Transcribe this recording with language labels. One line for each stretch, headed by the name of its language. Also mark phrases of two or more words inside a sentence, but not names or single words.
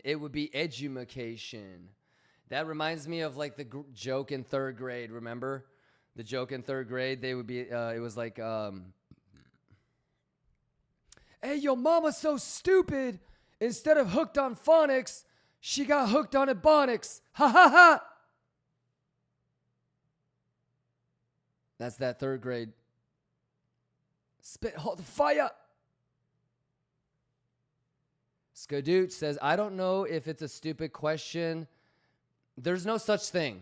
English: It would be edumacation. That reminds me of like the joke in third grade. Remember the joke in third grade? They would be. It was like, "Hey, your mama's so stupid. Instead of hooked on phonics, she got hooked on ebonics. Ha ha ha." That's that third grade. Spit, hold the fire. Skadooch says, I don't know if it's a stupid question. There's no such thing.